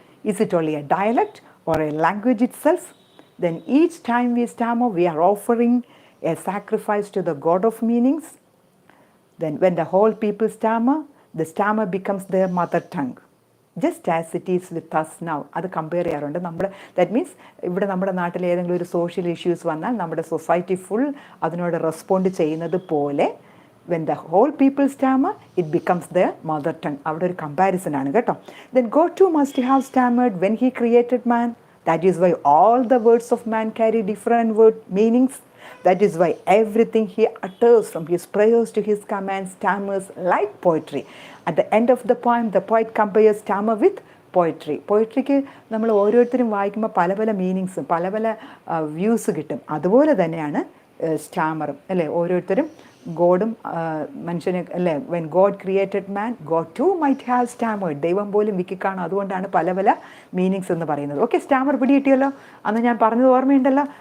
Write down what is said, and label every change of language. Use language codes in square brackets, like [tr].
[en] Is it only a dialect or a language itself? Then each time we stammer, we are offering a sacrifice to the god of meanings. Then when the whole people stammer, the stammer becomes their mother tongue, just as it is with us now. [ml] അത് compare ചെയ്യാറുണ്ട്. That means ഇവിടെ നമ്മുടെ നാട്ടിൽ ഏതെങ്കിലും ഒരു social issues വന്നാൽ നമ്മുടെ society full അതിനോട് റെസ്പോണ്ട് ചെയ്യുന്നത് പോലെ [en] when the whole people stammer, it becomes their mother tongue. [ml] അവിടെ ഒരു കമ്പാരിസൺ ആണ് കേട്ടോ. [en] Then God too must have stammered when he created man. That is why all the words of man carry different meanings. That is why everything he utters, from his prayers to his commands, stammers like poetry. At the end of the poem, the poet compares stammer with [ml] പോയിട്രിക്ക് നമ്മൾ ഓരോരുത്തരും വായിക്കുമ്പോൾ പല പല മീനിങ്സും പല പല views കിട്ടും. അതുപോലെ തന്നെയാണ് സ്റ്റാമറും അല്ലേ. ഓരോരുത്തരും ഗോഡും മനുഷ്യനെ അല്ലേ, [en] when God created man God too might have stammered, [ml] ദൈവം പോലും വിക്കിക്കാണും. അതുകൊണ്ടാണ് പല പല മീനിങ്സ് എന്ന് പറയുന്നത്. ഓക്കെ, സ്റ്റാമർ പിടി കിട്ടിയല്ലോ, അന്ന് ഞാൻ പറഞ്ഞത് ഓർമ്മയുണ്ടല്ലോ.